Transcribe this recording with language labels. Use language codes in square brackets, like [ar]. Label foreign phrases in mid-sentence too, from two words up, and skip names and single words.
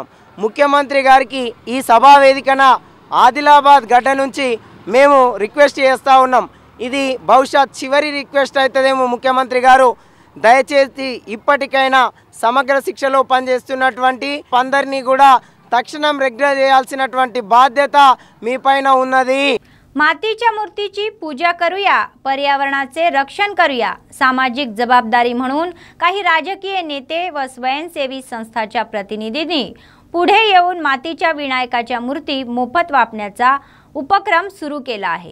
[te] ముఖ్యమంత్రి గారికి ఈ సభా వేదికన ఆదిలాబాద్ గడ్డ నుంచి మేము రిక్వెస్ట్ చేస్తూ ఉన్నాం. ఇది బహుశా చివరి రిక్వెస్ట్ అవుతుందేమో. ముఖ్యమంత్రి గారు దయచేసి ఇప్పటికైనా సమగ్ర శిక్షలో పనిచేస్తున్నటువంటి అందరినీ కూడా तक्षणम रेग्युलर చేయాల్సినటువంటి బాధ్యత మీ పైన ఉన్నది. [mr] मातीच्या मूर्तीची पूजा करूया, पर्यावरणाचे रक्षण करूया. सामाजिक जबाबदारी म्हणून काही राजकीय नेते व स्वयंसेवी संस्थांच्या प्रतिनिधींनी पुढे येऊन मातीच्या विनायकाच्या मूर्ती मोफत वापरण्याचा उपक्रम सुरू केला आहे.